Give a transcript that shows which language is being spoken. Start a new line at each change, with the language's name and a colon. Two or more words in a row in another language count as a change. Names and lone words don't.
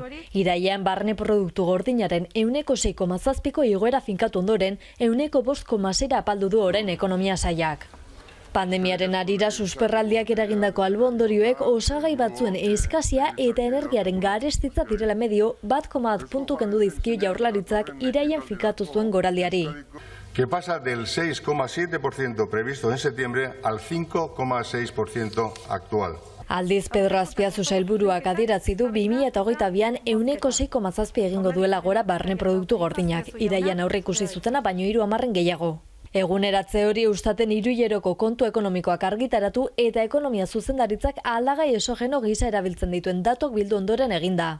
Basque: Irailean barne produktu gordinaren 6,7ko igoera finkatu ondoren, 5,6 apaldu du orain ekonomia sailak. Pandemiaren arira susperraldiak eragindako albondorioek osagai batzuen eskazia eta energiaren garestitza direla medio 1,1 puntu kendu dizkio Jaurlaritzak irailean finkatu zuen goraldiari.
Spanish: Que pasa del 6,7% previsto en septiembre al 5,6% actual.
Basque: Aldiz, Pedro Azpiazu sailburuak adierazi du 2022an 6,7 egingo duela gora barne produktu gordinak, irailean aurreikusi zutena baino 30 gehiago. Eguneratze hori Eustaten hiruhileroko kontu ekonomikoak argitaratu eta ekonomia zuzendaritzak aldagai esogeno gisa erabiltzen dituen datok bildu ondoren eginda.